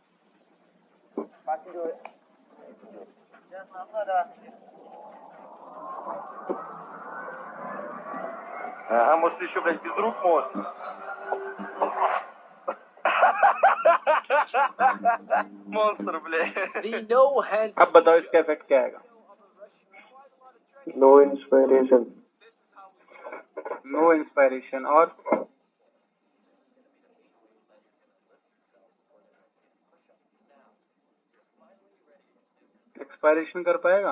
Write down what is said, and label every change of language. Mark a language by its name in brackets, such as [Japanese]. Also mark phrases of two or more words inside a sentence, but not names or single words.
[English] If I can do it. [Russian] Ага, может еще, блядь, без рук может. Монстр, блядь. [Hindi] अब बताओ इसका इफेक्ट क्या आएगा? [English] No inspiration. No inspiration. [Hindi] और एक्सपायरेशन कर पाएगा?